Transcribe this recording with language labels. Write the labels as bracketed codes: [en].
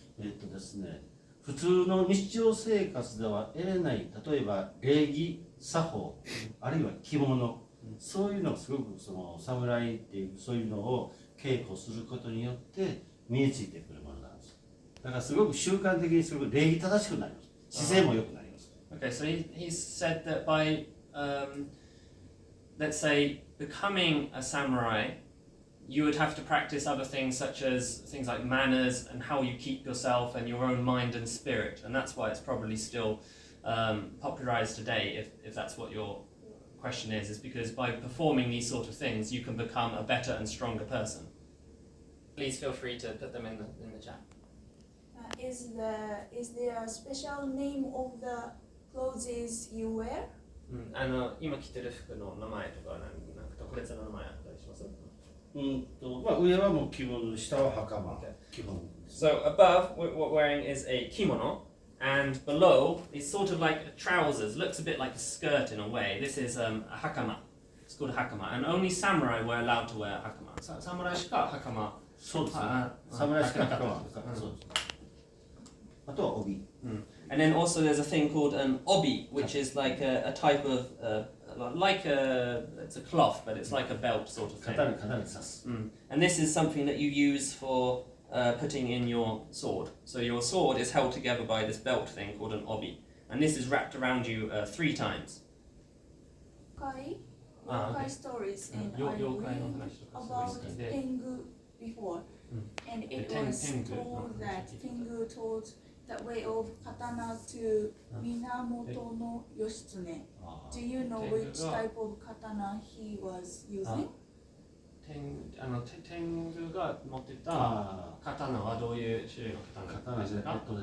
[ja] ですね、普通の日常生活では得れない、例えば礼儀、作法、あるいは着物、そういうのをすごくその侍っていうそういうのを稽古することによって身についてくるものなんです。だからすごく習慣的にすごく礼儀正しくなります。姿勢も良くなります。 [en] Okay, so he said that by let's say becoming a samurai, you would have to practice other things such as things like manners and how you keep yourself and your own mind and spirit. And that's why it's probably still popularized today, if that's what your question is because by performing these sort of things, you can become a better and stronger person. Please feel free to put them in the chat. Is there a special name of the clothes you wear? [ja] 今着てる服の名前とかなんか特別な名前あったりします？まあ、上はもう着物、下は袴、基本。 [en] So above, what we're wearing is a kimono, and below is sort of like trousers. Looks a bit like a skirt in a way. This is a hakama. It's called a hakama, and only samurai were allowed to wear hakama. [ja] Samurai しかhakama. そうですね。侍しか袴。そうです。あとは帯。 [en] And then also there's a thing called an obi, which is like a type of it's a cloth, but it's like a belt sort of thing. [ja] 刀に刺す。 [en] And this is something that you use for putting in your sword. So your sword is held together by this belt thing called an obi, and this is wrapped around you 3 times. Yokai stories, and I read about Tengu before, and it was told that Tengu taught the way of katana to Minamoto no Yoshitsune. Do you know which type of katana he was using? [ja] 天狗が持ってた刀はどういう種類の刀ですか？